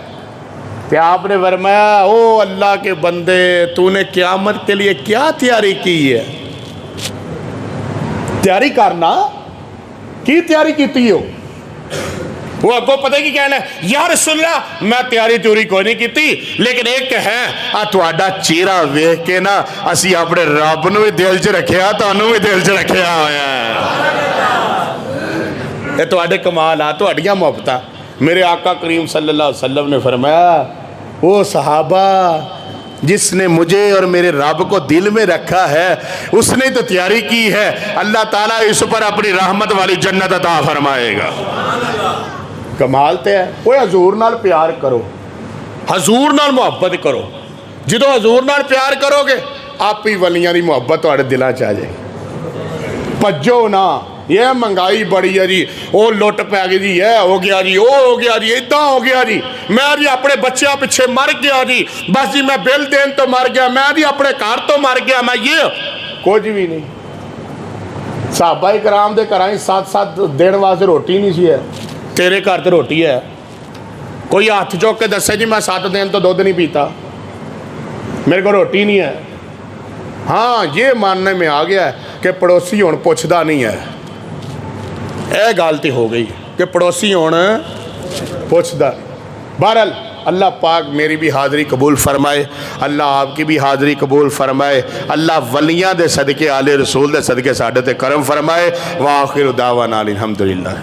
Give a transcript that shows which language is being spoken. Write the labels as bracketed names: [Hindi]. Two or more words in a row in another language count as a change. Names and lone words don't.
[Urdu] کہ آپ نے فرمایا او اللہ کے بندے تو نے قیامت کے لیے کیا تیاری کی ہے؟ [Punjabi] تیاری کرنا کی تیاری کیتی ہو؟ [Urdu] وہ آپ کو پتہ ہے کہ کہنا ہے [Punjabi] یا رسول اللہ میں تیاری کوئی نہیں کیتی، لیکن ایک ہے تہاڈا چہرہ ویکھ کے نا اسی اپنے رب نو بھی دل چ رکھیا، تانوں بھی دل چ رکھیا ہویا ہے۔ یہ تہاڈے کمال آ، تہاڈیاں محبتاں۔ [Urdu] میرے آقا کریم صلی اللہ علیہ وسلم نے فرمایا وہ صحابہ جس نے مجھے اور میرے رب کو دل میں رکھا ہے اس نے تو تیاری کی ہے، اللہ تعالیٰ اس پر اپنی رحمت والی جنت عطا فرمائے گا۔ [Punjabi] کمال تے ہے۔ وہ حضور نال پیار کرو، حضور نال محبت کرو۔ جدو حضور نال پیار کرو گے آپ ہی ولیاں دی محبت تہاڈے دلاں چ آ جائے گی۔ پجو نہ یہ مہنگائی بڑی ہے جی، وہ لٹ پی گئی جی، یہ ہو گیا جی، وہ ہو گیا جی، ادھا ہو گیا جی، میں جی اپنے بچیاں پیچھے مر گیا جی، بس جی میں بل دین تو مر گیا، میں جی اپنے گھر تو مر گیا، میں یہ کچھ بھی نہیں۔ صحابہ کرام دے گھراں 7 دن واسطے روٹی نہیں سی ہے، تیرے گھر تے روٹی ہے۔ کوئی ہاتھ چوک کے دسے جی میں 7 دن تو دودھ نہیں پیتا، میرے کو روٹی نہیں ہے۔ ہاں یہ ماننے میں آ گیا ہے کہ پڑوسی ہون پوچھدا نہیں ہے، اے غلطی ہو گئی کہ پڑوسی ہون پوچھدا۔ [Urdu] بہرحال اللہ پاک میری بھی حاضری قبول فرمائے، اللہ آپ کی بھی حاضری قبول فرمائے، [Punjabi] اللہ ولیاں دے صدقے آل رسول دے صدقے ساڈے تے کرم فرمائے۔ [Arabic] وآخر دعوانا الحمدللہ۔